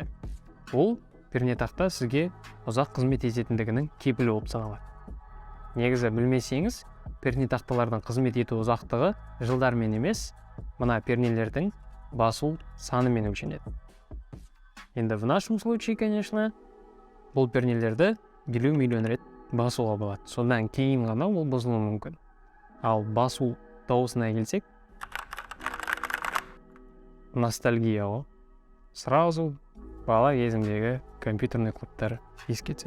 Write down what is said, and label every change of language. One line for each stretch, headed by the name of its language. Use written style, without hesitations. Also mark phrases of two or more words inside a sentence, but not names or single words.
Kazakh: Ол пернетақта сізге ұзақ қызмет ететіндігінің кепілі болып саналады. Негізі білмесеңіз, пернетақталардың қызмет ету ұзақтығы жылдармен емес, мына пернелердің басу санымен өлшенеді.
Russian: Енді в нашем случае, конечно,
Kazakh: бұл пернелерді 50 миллион рет басуға болады. Содан кейін ғана ол бұзылуы мүмкін. Ал басу дауысына келсек, ностальгия ғой. Сразу бала кезімдегі компьютерный клубтар еске түседі.